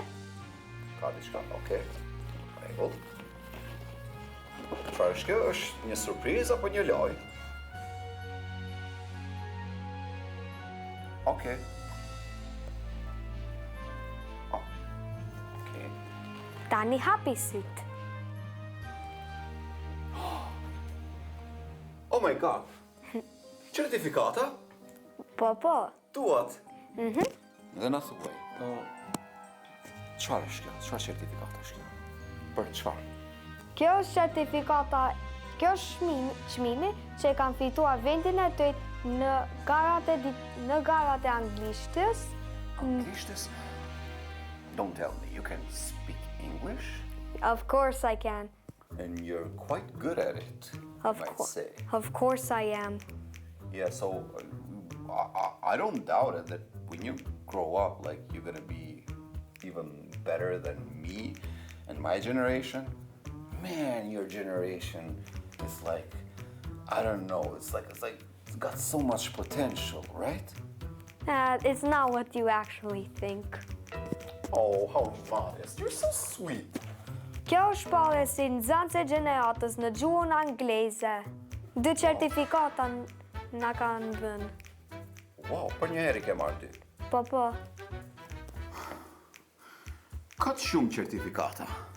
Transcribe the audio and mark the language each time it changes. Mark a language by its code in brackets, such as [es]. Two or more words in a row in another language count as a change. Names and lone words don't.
[sq] Ka diçka, okej. Rregull. Çfarë është kjo? Është një surprizë apo një lojë? Okej. Tani hapi syt. [en] Oh my god! [sq] Certifikata? Po. Tuat? Dhe na thuaj, çfarë është kjo? Çfarë certifikata është kjo? Për çfarë? Kjo është certifikata, kjo është çmimi që e kanë fituar vendin e tretë në garat e anglishtës. Anglishtës? [en] Don't tell me, you can speak English? Of course I can. And you're quite good at it, I might say. Of course I am. Yeah, so I don't doubt it that when you grow up, like, you're gonna be even better than me and my generation. Man, your generation is like, I don't know, it's got so much potential, right? It's not what you actually think. Oh, how modest. You're so sweet. [sq] Kjo është pare si nxënës e gjeneratës në gjuhën angleze. 2 certifikata na kanë dhënë. Wow, për një herë i ke marrë ty. Po. Kaç shumë certifikata?